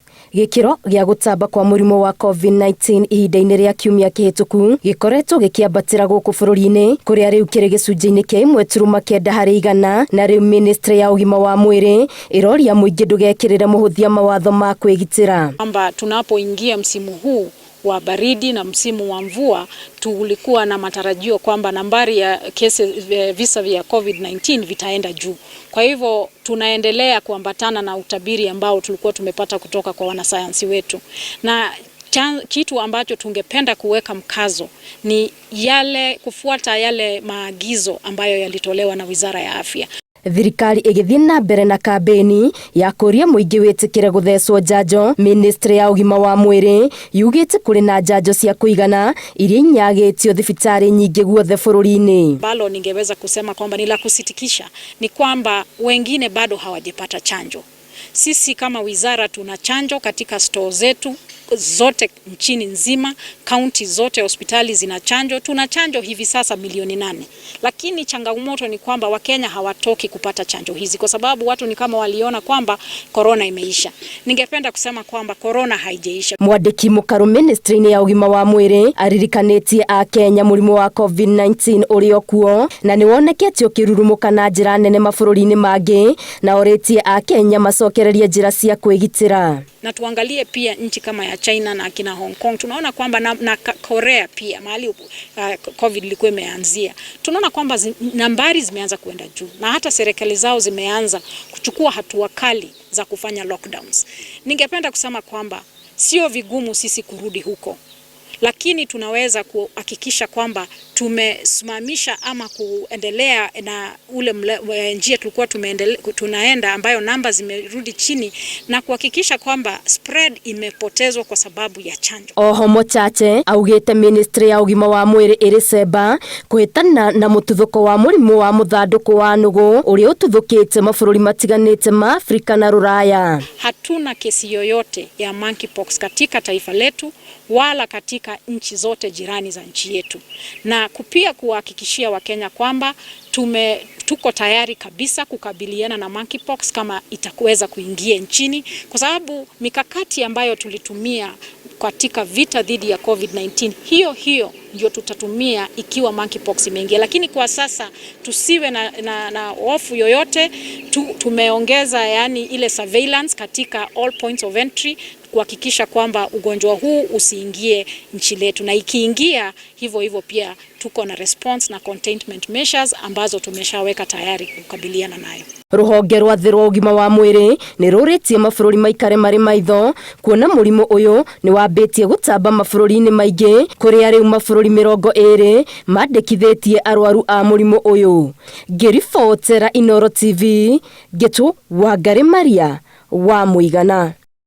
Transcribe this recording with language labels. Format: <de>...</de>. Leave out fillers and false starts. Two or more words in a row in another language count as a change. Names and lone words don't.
<ki>Gikiro gĩa gũtamba kwa mũrimũ wa COVID-19 ihinda-inĩ rĩa kiumia kĩhĩtũku gĩkoretwo gĩkĩambatĩra gũkũ bũrũri-inĩ, kũrĩa rĩu kĩrĩ gĩcunjĩ-inĩ kĩa 1.9 harĩ igana, na rĩu ministry ya ũgima wa mwĩrĩ ĩroria mũingĩ ndũgekĩrĩre mũhũthia mawatho ma kwĩgitĩra.</ki> <sw>Kwamba tunapoingia msimu huu wa baridi na msimu wa mvua, tulikuwa na matarajio kwamba nambari ya visa vya COVID-19 vitaenda juu. Kwa hivyo tunaendelea kuambatana na utabiri ambao tulikuwa tumepata kutoka kwa wanasayansi wetu, na kitu ambacho tungependa kuweka mkazo ni kufuata yale maagizo ambayo yalitolewa na Wizara ya Afya.</sw> <ki>Thirikari igithii na mbere na kampeni ya kuria muingi witikire guthecwo njanjo. Ministry ya ũgima wa mwĩrĩ yugite kuri na njanjo cia kuigana iria inyagĩtio thibitari nyingĩ guothe bũrũri-inĩ.</ki> <sw>Balo ningeweza kusema kwamba ni la kusitikisha ni kwamba wengine bado hawajapata chanjo. Sisi kama wizara tuna chanjo katika store zetu zote nchini nzima, kaunti zote hospitali zina chanjo. Tuna chanjo hivi sasa milioni 8. Lakini changamoto ni kwamba Wakenya hawatoki kupata chanjo hizi kwa sababu watu ni kama waliona kwamba corona imeisha. Ningependa kusema kwamba corona haijaisha.</sw> <ki>Mwandiki mũkaru ministry-inĩ ya ũgima wa mwĩrĩ aririkanĩtie a Kenya mũrimũ wa COVID-19 ũrĩ okuo na nĩ wonekete ũkĩrurumũka na njĩra nene mabũrũri-inĩ mangĩ, na orĩtie a Kenya macokererie njĩra cia kwĩgitĩra.</ki> <sw>Na tuangalie pia nchi kama ya China na kina Hong Kong. Tunaona kwamba na Korea pia mahali COVID ilikuwa imeanzia. Tunaona kwamba nambari zimeanza kuenda juu na hata serikali zao zimeanza kuchukua hatua kali za kufanya lockdowns. Ningependa kusema kwamba sio vigumu sisi kurudi huko, lakini tunaweza kuhakikisha kwamba tumesimamisha ama kuendelea na ule njia tulikuwa tunaenda, ambayo namba zimerudi chini, na kuhakikisha kwamba spread imepotezwa kwa sababu ya chanjo.</sw> <ki>Oho Mochache augite ministry ya ũgima wa mwĩrĩ ĩrĩ cemba kũhĩtana na mũtuthũko wa mũrimũ wa mũthandũkũ wa nũgũ ũrĩa ũtuthũkĩte mabũrũri matiganĩte ma Afrika na Rũraya.</ki> <sw>Hatuna kesi yoyote ya monkeypox katika taifa letu wala katika nchi zote jirani za nchi yetu, na pia kuhakikishia Wakenya kwamba tuko tayari kabisa kukabiliana na monkeypox kama itakuweza kuingia nchini, kwa sababu mikakati ambayo tulitumia katika vita dhidi ya COVID-19 hiyo ndio tutatumia ikiwa monkeypox imeingia. Lakini kwa sasa tusiwe na hofu yoyote. Tumeongeza ile surveillance katika</sw> <en>all points of entry</en> <sw>kuhakikisha kwamba ugonjwa huu usiingie nchi letu, na ikiingia hivyo pia tuko na response na</sw> <en>containment measures</en> <sw>ambazo tumeshaweka tayari kukabiliana nayo.</sw> <ki>Rũhonge rwa thĩ rwa ũgima wa mwĩrĩ nĩ rũrĩtie mabũrũri maikare marĩ maitho kuona mũrimũ ũyũ nĩ wambĩtie gũtamba mabũrũri-inĩ maingĩ, kũrĩa rĩu mabũrũri 20 mandĩkithĩtie arwaru a mũrimũ ũyũ. Ngĩribotera Inooro TV, Gĩtũ Wangari Maria wa Mũigana.</ki>